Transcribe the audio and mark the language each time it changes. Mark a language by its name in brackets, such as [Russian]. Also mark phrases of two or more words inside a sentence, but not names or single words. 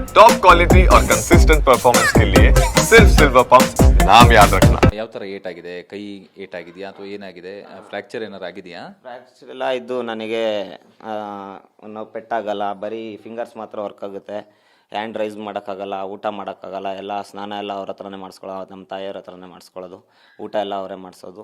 [English] top quality [Hindi] और [English] consistent performance [Hindi] के लिए सिर्फ सिल्वर पंप नाम याद रखना। [Kannada] ಯಾವ ಥರ ಏಟಾಗಿದೆ? ಕೈ ಏಟಾಗಿದೆಯಾ ಅಥವಾ ಏನಾಗಿದೆ? ಫ್ರ್ಯಾಕ್ಚರ್ ಏನಾರು ಆಗಿದೆಯಾ? ಫ್ರ್ಯಾಕ್ಚರ್ ಎಲ್ಲ ಇದ್ದು ನನಗೆ ನಾವು ಪೆಟ್ಟಾಗಲ್ಲ, ಬರೀ ಫಿಂಗರ್ಸ್ ಮಾತ್ರ ವರ್ಕ್ ಆಗುತ್ತೆ. [English] hand raise [Kannada] ಮಾಡೋಕ್ಕಾಗಲ್ಲ, ಊಟ ಮಾಡೋಕ್ಕಾಗಲ್ಲ, ಎಲ್ಲ ಸ್ನಾನ ಎಲ್ಲ ಅವ್ರ ಹತ್ರನೇ ಮಾಡಿಸ್ಕೊಳ್ಳೋದು, ನಮ್ಮ ತಾಯಿಯವ್ರ ಹತ್ರನೇ ಮಾಡಿಸ್ಕೊಳ್ಳೋದು, ಊಟ ಎಲ್ಲ ಅವರೇ ಮಾಡಿಸೋದು.